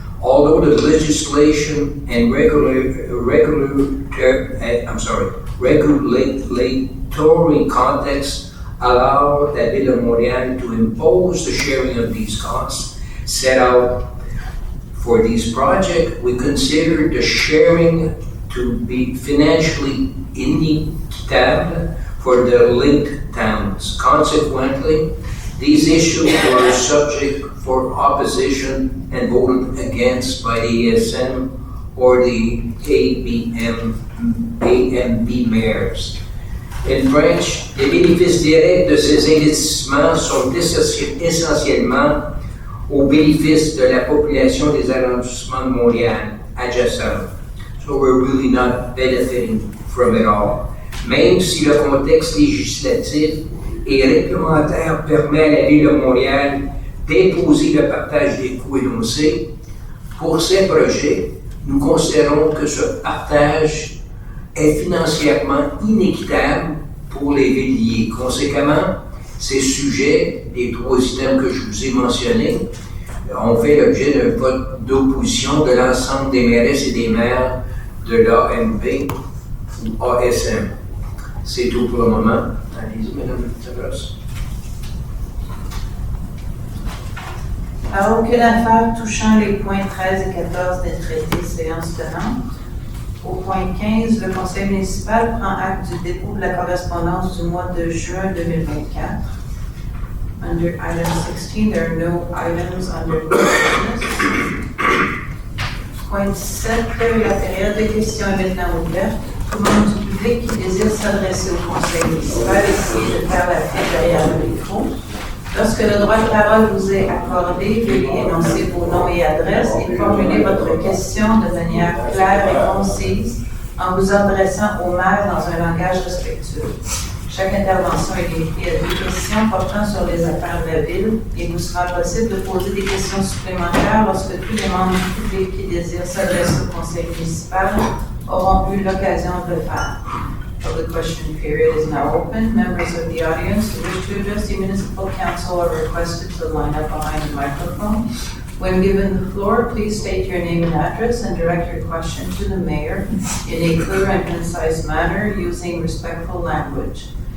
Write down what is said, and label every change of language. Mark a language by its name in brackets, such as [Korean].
[English] Although the legislation and regulatory context allow the Ville of Montréal to impose the sharing of these costs set out for these projects, we consider the sharing to be financially inequitable for the linked towns. Consequently, these issues were subject for opposition and voted against by the ESM or the AMB mayors. In French, [French] les bénéfices directs de ces investissements sont essentiellement au bénéfice de la population des arrondissements de Montréal adjacents. [English] So we're really not benefiting from it all. [French] Même si le contexte législatif et réglementaire permet à la Ville de Montréal d'imposer le partage des coûts énoncés, pour ces projets, nous considérons que ce partage est financièrement inéquitable pour les villiers. Conséquemment, ces sujets, les 3 items que je vous ai mentionnés, ont fait l'objet d'un vote d'opposition de l'ensemble des mairesses et des maires de l'AMP ou ASM. C'est tout pour le moment. Allez-y, Madame Tavros. Alors, aucune affaire touchant les points 13 et 14 n'est traité séance tenante. Au point 15, le conseil municipal prend acte du dépôt de la correspondance du mois de juin 2024. [English] Under item 16, there are no items under new business. [French] Point 7, la période de questions est maintenant ouverte. Tout le membre du public qui désire s'adresser au conseil municipal essayez de faire la file derrière le micro. Lorsque le droit de parole vous est accordé, veuillez énoncer vos noms et adresses et formuler votre question de manière claire et concise en vous adressant au maire dans un langage respectueux. Chaque intervention est limitée à 2 questions portant sur les affaires de la ville et vous sera possible de poser des questions supplémentaires lorsque tous les membres du public qui désirent s'adresser au conseil municipal auront eu l'occasion de le faire. [English] The question period is now open. Members of the audience who wish to address the municipal council are requested to line up behind the microphone. When given the floor, please state your name and address and direct your question to the mayor in a clear and concise manner using respectful language.